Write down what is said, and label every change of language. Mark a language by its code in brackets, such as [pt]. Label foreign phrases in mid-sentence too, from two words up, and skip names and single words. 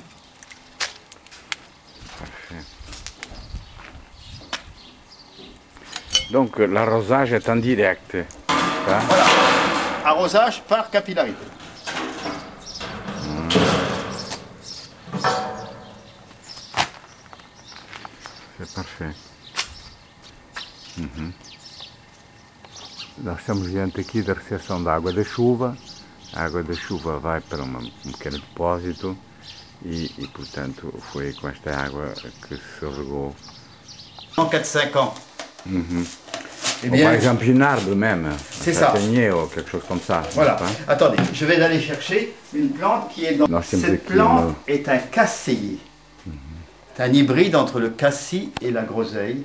[fr] Donc, l'arrosage est en direct. Hein? Voilà. Arrosage par capillarité. C'est parfait. [pt] Nós estamos diante aqui da recepção da água da chuva. A água da chuva vai para um pequeno depósito e, portanto, foi com esta água que se regou. [fr] En 4-5 ans. Eh Ou par exemple, Ginarde même. C'est ça. Châtaignier ou quelque chose comme ça. Voilà. n'est-ce pas? Attendez, je vais aller chercher une plante qui est dans... Non, c'est Cette un plante est un casséier. C'est un hybride entre le cassis et la groseille.